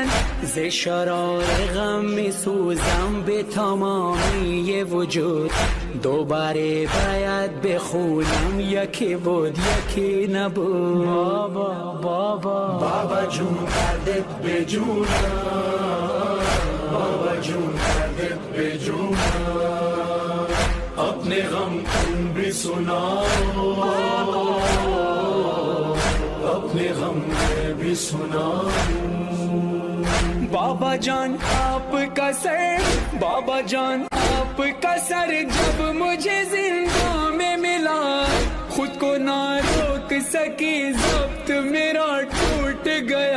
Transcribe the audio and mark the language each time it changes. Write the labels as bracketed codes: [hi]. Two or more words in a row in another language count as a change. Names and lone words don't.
[fa] ز شرار غم میسوزم به تمامی وجود, دوباره باید بخونم یکی بود یکی نبود. بابا بابا جون دردت بے جونا, بابا جون دردت بے جونا. [ur] اپنے غم تم بھی سناؤ, اپنے غم میں بھی سناؤ. بابا جان آپ کا سر, بابا جان آپ کا سر جب مجھے زندہ میں ملا, خود کو نہ روک سکی ضبط میرا ٹوٹ گیا.